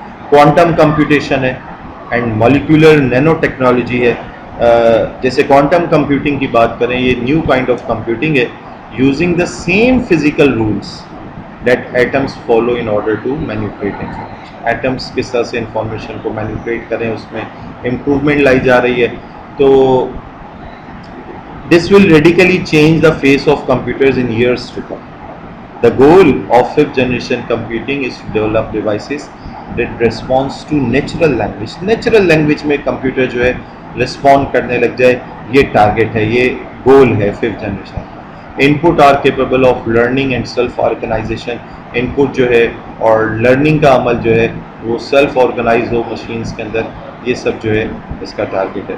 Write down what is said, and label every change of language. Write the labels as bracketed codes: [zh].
[ur] Quantum computation ہے and molecular Nano technology ہے. جیسے کوانٹم کمپیوٹنگ کی بات کریں, یہ [en] New kind of computing ہے using the same physical rules that atoms follow in order to manipulate information. [ur] Atoms کس طرح سے انفارمیشن کو مینیپولیٹ کریں, اس میں امپروومنٹ لائی جا رہی ہے. [en] تو this will radically change the face of computers in years to come. The goal of 5th generation computing is to develop devices that responds to natural language. [ur] Natural language میں کمپیوٹر جو ہے رسپونڈ کرنے لگ جائے, یہ ٹارگیٹ ہے, یہ گول ہے 5th generation. [en] Input are capable of learning and self organization. [ur] Input جو ہے اور لرننگ کا عمل جو ہے وہ سیلف آرگنائز ہو مشینز کے اندر, یہ سب جو ہے اس کا ٹارگیٹ ہے.